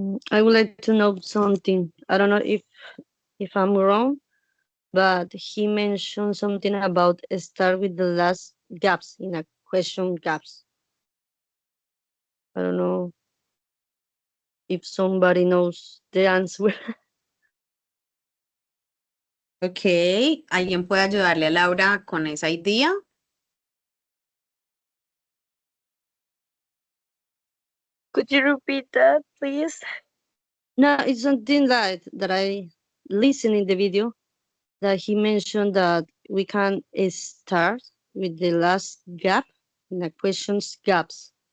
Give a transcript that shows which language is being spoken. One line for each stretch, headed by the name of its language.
English: I would like to know something. I don't know if I'm wrong, but he mentioned something about start with the last gaps in a question gaps. I don't know if somebody knows the answer.
Spanish: Okay, ¿alguien puede ayudarle a Laura con esa idea?
English: Could you repeat that, please? No, it's something that I listened in the video that he mentioned that we can start with the last gap in the questions gaps.